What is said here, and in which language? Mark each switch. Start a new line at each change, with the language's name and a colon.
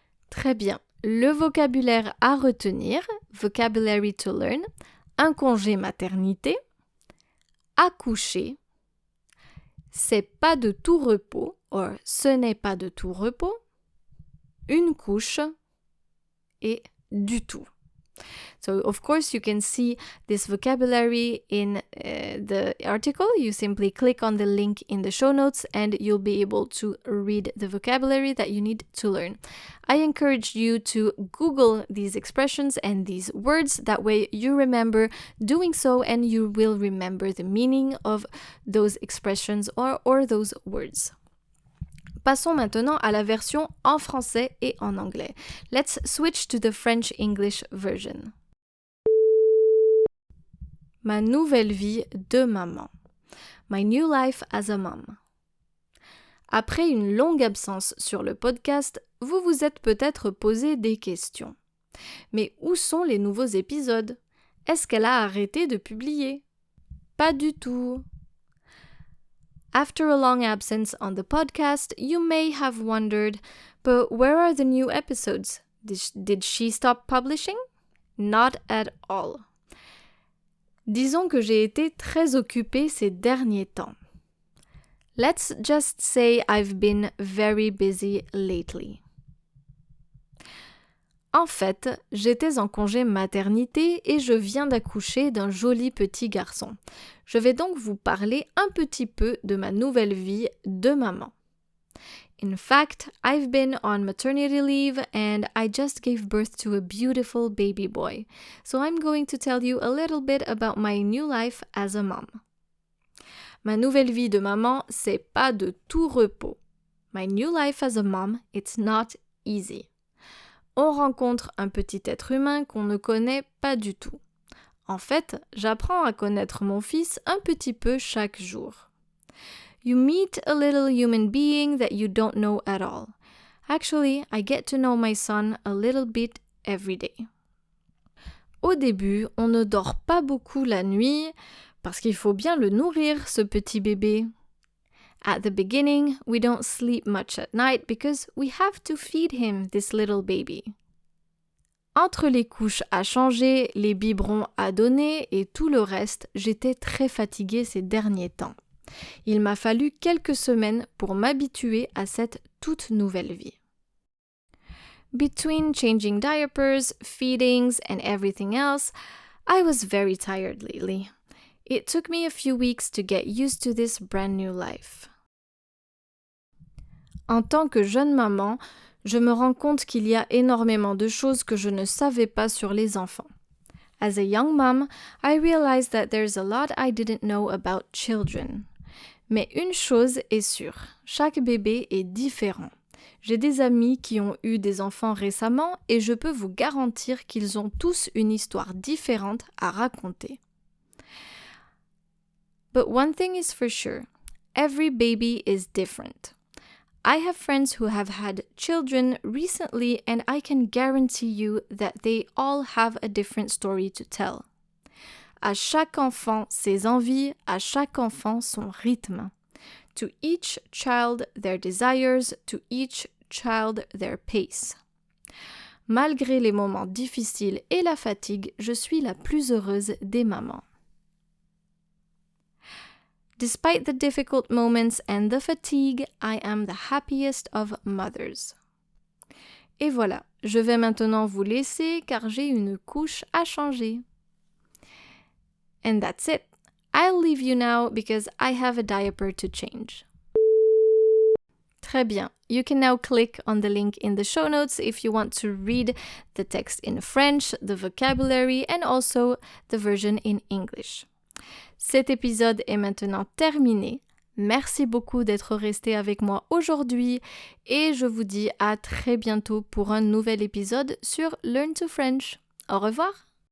French: Très bien. Le vocabulaire à retenir,
English: vocabulary to learn,
French: un congé maternité, accoucher, c'est pas de tout repos, or ce n'est pas de tout repos, une couche et du tout.
English: So, of course, you can see this vocabulary in the article. You simply click on the link in the show notes and you'll be able to read the vocabulary that you need to learn. I encourage you to Google these expressions and these words. That way you remember doing so and you will remember the meaning of those expressions or those words.
French: Passons maintenant à la version en français et en anglais.
English: Let's switch to the French-English version.
French: Ma nouvelle vie de maman.
English: My new life as a mom.
French: Après une longue absence sur le podcast, vous vous êtes peut-être posé des questions. Mais où sont les nouveaux épisodes? Est-ce qu'elle a arrêté de publier? Pas du tout.
English: After a long absence on the podcast, you may have wondered, but where are the new episodes? Did she stop publishing? Not at all.
French: Disons que j'ai été très occupée ces derniers temps.
English: Let's just say I've been very busy lately.
French: En fait, j'étais en congé maternité et je viens d'accoucher d'un joli petit garçon. Je vais donc vous parler un petit peu de ma nouvelle vie de maman.
English: In fact, I've been on maternity leave and I just gave birth to a beautiful baby boy. So I'm going to tell you a little bit about my new life as a mom.
French: Ma nouvelle vie de maman, c'est pas de tout repos.
English: My new life as a mom, it's not easy.
French: On rencontre un petit être humain qu'on ne connaît pas du tout. En fait, j'apprends à connaître mon fils un petit peu chaque jour.
English: You meet a little human being that you don't know at all. Actually, I get to know my son a little bit every day.
French: Au début, on ne dort pas beaucoup la nuit parce qu'il faut bien le nourrir, ce petit bébé.
English: At the beginning, we don't sleep much at night because we have to feed him, this little baby.
French: Entre les couches à changer, les biberons à donner et tout le reste, j'étais très fatiguée ces derniers temps. Il m'a fallu quelques semaines pour m'habituer à cette toute nouvelle vie.
English: Between changing diapers, feedings, and everything else, I was very tired lately. It took me a few weeks to get used to this brand new life.
French: En tant que jeune maman, je me rends compte qu'il y a énormément de choses que je ne savais pas sur les enfants.
English: As a young mom, I realized that there's a lot I didn't know about children.
French: Mais une chose est sûre, chaque bébé est différent. J'ai des amis qui ont eu des enfants récemment et je peux vous garantir qu'ils ont tous une histoire différente à raconter.
English: But one thing is for sure, every baby is different. I have friends who have had children recently and I can guarantee you that they all have a different story to tell.
French: À chaque enfant ses envies, à chaque enfant son rythme.
English: To each child their desires, to each child their pace.
French: Malgré les moments difficiles et la fatigue, je suis la plus heureuse des mamans.
English: Despite the difficult moments and the fatigue, I am the happiest of mothers.
French: Et voilà, je vais maintenant vous laisser car j'ai une couche à changer.
English: And that's it. I'll leave you now because I have a diaper to change.
French: Très bien.
English: You can now click on the link in the show notes if you want to read the text in French, the vocabulary, and also the version in English.
French: Cet épisode est maintenant terminé. Merci beaucoup d'être resté avec moi aujourd'hui et je vous dis à très bientôt pour un nouvel épisode sur Learn to French. Au revoir!